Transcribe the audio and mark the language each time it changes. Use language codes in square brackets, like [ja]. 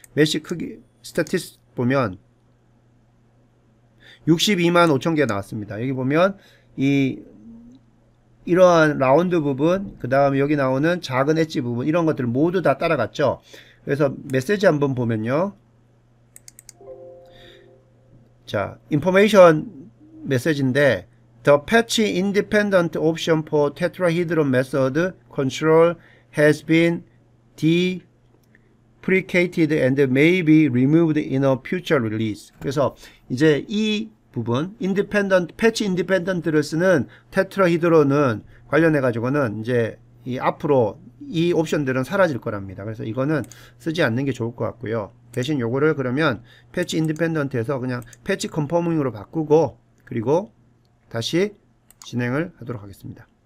[ko] 메쉬 크기 스태티스 보면 62만 5천 개 나왔습니다. 여기 보면 이러한 라운드 부분, 그 다음에 여기 나오는 작은 엣지 부분, 이런 것들 모두 다 따라갔죠. 그래서 메시지 한번 보면요. 자, 인포메이션 메시지인데 [en] The patch independent option for tetrahedron method control has been deprecated and may be removed in a future release. [ko] 그래서 이제 이 부분 패치 인디펜던트를 쓰는 테트라히드론은 관련해 가지고는 이제 앞으로 이 옵션들은 사라질 거랍니다. 그래서 이거는 쓰지 않는 게 좋을 것 같고요. 대신 요거를 그러면 패치 인디펜던트에서 그냥 패치 컨포밍으로 바꾸고, 그리고 다시 진행을 하도록 하겠습니다.